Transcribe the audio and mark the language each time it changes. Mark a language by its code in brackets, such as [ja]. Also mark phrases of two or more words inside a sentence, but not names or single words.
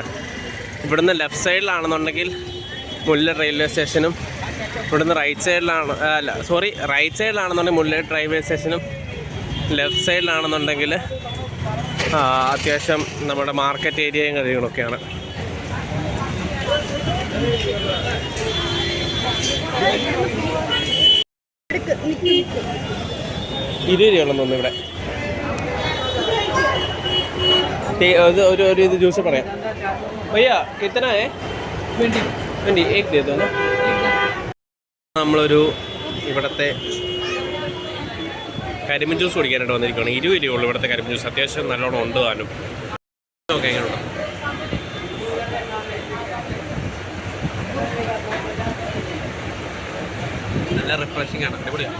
[ml] ഇവിടുന്ന് [en] left sideilaanennundenkil [ml] മുല്ലട്ട് [en] railway stationum, [ml] ഇവിടുന്ന് [en] right sideilaanennundenkil [ml] മുല്ലട്ട് [en] railway stationum, left sideilaanennundenkil [ml] അത്യാവശ്യം നമ്മുടെ [en] market areayum [ml] കാര്യങ്ങളൊക്കെയാണ്. 20 രൂപയാണെന്ന് തോന്നുന്നു ഇവിടെ. ഒരു ജ്യൂസ് പറയാം. [hi] भैया कितना है? 20 एक दे दो ना. [ml] നമ്മളൊരു ഇവിടുത്തെ കരിമ്പിൻ ജ്യൂസ് കുടിക്കാനായിട്ട് വന്നിരിക്കുകയാണ്. 20 രൂപയുള്ളൂ ഇവിടുത്തെ കരിമ്പിൻ ജ്യൂസ്. അത്യാവശ്യം നല്ലോണം ഉണ്ട് താനും. ഓക്കെ, എങ്ങനെയുണ്ടോ? നല്ല റിഫ്രഷിംഗ് ആണ്, അടിപൊളിയാണ്.